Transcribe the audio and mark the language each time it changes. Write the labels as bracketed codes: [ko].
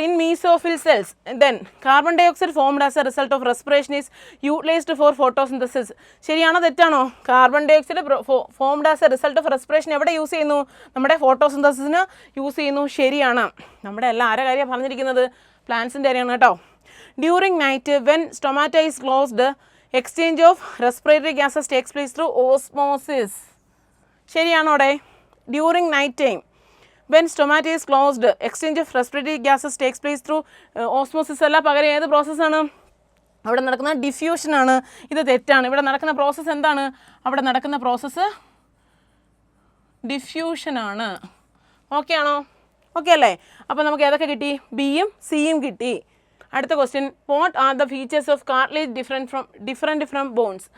[en] In mesophyll cells. Then carbon dioxide formed as a result of respiration is utilised for photosynthesis. [ml] ശരിയാണോ തെറ്റാണോ? [en] carbon dioxide formed as a result of respiration [ml] എവിടെ use ചെയ്യുന്നു? നമ്മുടെ ഫോട്ടോസിന്തസിസിന് use ചെയ്യുന്നു. ശരിയാണ്. നമ്മുടെ എല്ലാ ആരുടെ കാര്യമാണ് പറഞ്ഞിരിക്കുന്നത്? പ്ലാന്റ്സിൻ്റെ കാര്യമാണ് കേട്ടോ. [en] During night when stomata is closed exchange of respiratory gases takes place through osmosis. [ml] ശരിയാണോ അവിടെ? [en] During night time when stomata is closed exchange of respiratory gases takes place through osmosis. [ml] അല്ല, പകരം ഏത് പ്രോസസ്സാണ് അവിടെ നടക്കുന്ന? ഡിഫ്യൂഷൻ ആണ്. ഇത് തെറ്റാണ്. ഇവിടെ നടക്കുന്ന പ്രോസസ്സ് എന്താണ്? അവിടെ നടക്കുന്ന പ്രോസസ്സ് ഡിഫ്യൂഷൻ ആണ്. ഓക്കെ ആണോ? ഓക്കെ അല്ലേ? അപ്പോൾ നമുക്ക് ഏതൊക്കെ കിട്ടി? ബിയും സിയും കിട്ടി. അടുത്ത question, [en] What are the features of cartilage different from bones.